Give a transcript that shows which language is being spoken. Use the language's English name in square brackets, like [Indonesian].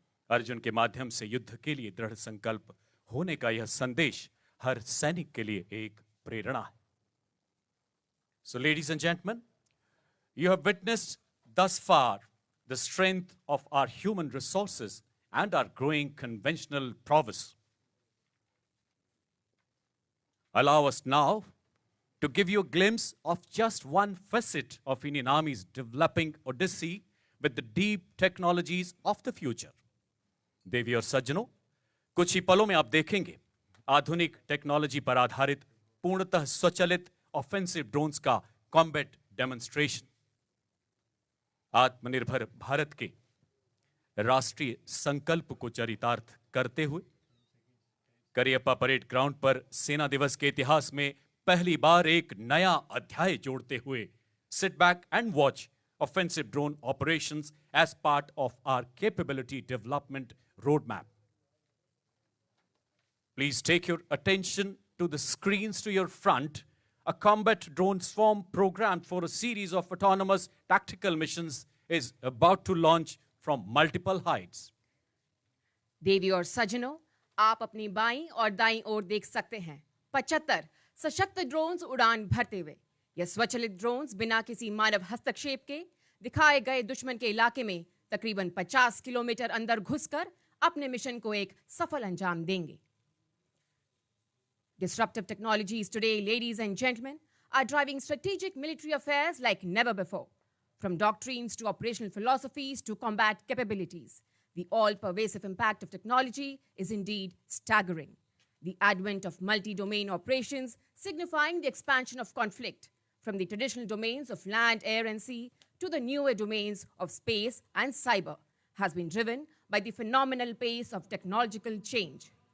[Hindi] अर्जुन के माध्यम से युद्ध के लिए दृढ़ संकल्प होने का यह संदेश हर सैनिक के लिए एक प्रेरणा है। [English] So, ladies and gentlemen, you have witnessed thus far the strength of our human resources and our growing conventional prowess. Allow us now to give you a glimpse of just one facet of Indian Army's developing odyssey with the deep technologies of the future. [Hindi] देवी और सज्जनों, कुछ ही पलों में आप देखेंगे आधुनिक technology पर आधारित पूर्णतः स्वचालित ऑफेंसिव ड्रोन्स का कॉम्बैट डेमोन्स्ट्रेशन। आत्मनिर्भर भारत के राष्ट्रीय संकल्प को चरितार्थ करते हुए करियप्पा परेड ग्राउंड पर सेना दिवस के इतिहास में पहली बार एक नया अध्याय जोड़ते हुए [English] Sit back and watch offensive drone operations as part of our capability development roadmap. Please take your attention to the screens to your front. A combat drone swarm programmed for a series of autonomous tactical missions is about to launch from multiple heights. [Hindi] देवी और सज्जनों, आप अपनी बाईं और दाईं ओर देख सकते हैं 75 सशक्त ड्रोन्स उड़ान भरते हुए। यह स्वचालित ड्रोन्स बिना किसी मानव हस्तक्षेप के दिखाए गए दुश्मन के इलाके में तकरीबन 50 किलोमीटर अंदर घुसकर अपने मिशन को एक सफल अंजाम देंगे। [English] Disruptive technologies today, ladies and gentlemen, are driving strategic military affairs like never before. From doctrines to operational philosophies to combat capabilities, the all-pervasive impact of technology is indeed staggering. The advent of multi-domain operations signifying the expansion of conflict from the traditional domains of land, air, and sea to the newer domains of space and cyber has been driven by the phenomenal pace of technological change.